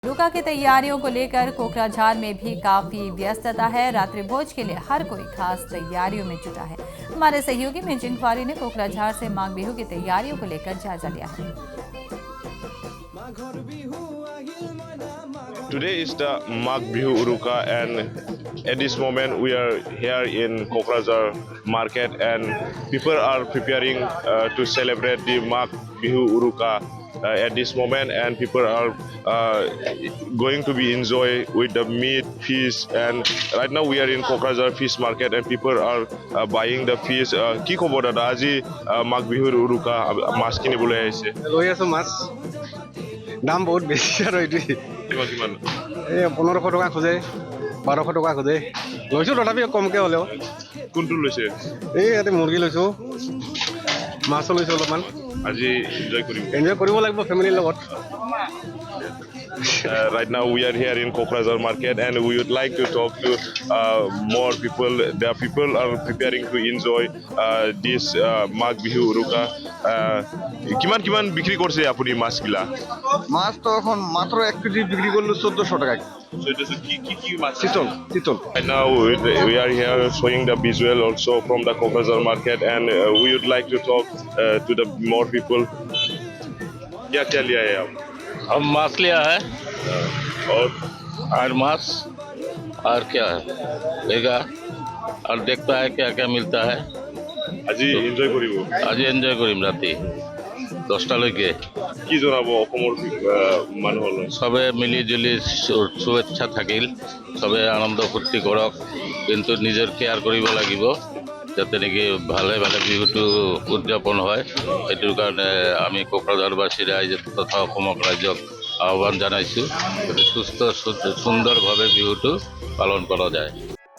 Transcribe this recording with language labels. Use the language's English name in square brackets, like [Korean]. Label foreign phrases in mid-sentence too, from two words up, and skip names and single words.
[Hindi] रुका की तैयारियों को लेकर कोकराझार में भी काफी व्यस्तता है। रात्रि भोज के लिए हर कोई खास तैयारियों में जुटा है। हमारे सहयोगी मिंजिंग फारी ने कोकराझार से माघ बिहू की तैयारियों को लेकर जायजा लिया है। [English] Today is the Magh Bihu Uruka, and at this moment we are here in Kokrajhar market, and people are preparing to celebrate the Magh Bihu Uruka at this moment, and people are going to be enjoy with the meat, fish, and right now we are in Kokrajhar fish market, and people are buying the fish. [Assamese] কি খবৰ দাদা আজি মাঘ বিহুৰ উৰুকা মাছ কিনিবলৈ আহিছে লৈ আছো মাছ দাম বহুত বেছি আৰু এইটো kiman এই 1500 টকা খোজে 1200 টকা খোজে লৈছো তথাপি কমকে হ'লেও কোনটো লৈছে এই ইয়াতে মুৰ্গী লৈছো মাছো লৈছো অলপমান আজি enjoy কৰিবো [English] enjoy [Assamese] লাগিব ফেমিলিৰ লগত [English] Right now we are here in Kokrajhar market, and we would like to talk to more people. The people are preparing to enjoy this Magh Bihu Uruka. [Bangla] কিমান বিক্রি করছে আপনি মাছগুলা? মাছ তো এখন মাত্র 1 কেজি বিক্রি করলো 1400 টাকা [English] So it is [Bangla] কি মাছ? চিতল [English] Right now we are here showing the visual also from the Kokrajhar market, and we would like to talk to the more people. [Hindi] क्या लिया है आप? हम माछ लिया है और माछ और क्या है लेगा और देखता है क्या क्या मिलता है [Assamese] আজি এনজয় কৰিব আজি এনজয় কৰিম ৰাতি 10টালৈকে কি জনাব অসমৰ মানুহলৈ সবে মিলি জুলি শুভেচ্ছা থাকিল সবে আনন্দ ফূৰ্তি কৰক কিন্তু নিজৰ কেয়াৰ কৰিব লাগিব যাতে নেকি ভালে ভালে বিহুটো উদযাপন হয় এইটোৰ কাৰণে আমি কোকৰাঝাৰবাসী ৰাইজ তথা অসমৰ ৰাইজক আহ্বান জনাইছোঁ সুস্থ সুন্দৰভাৱে বিহুটো পালন কৰা যায়।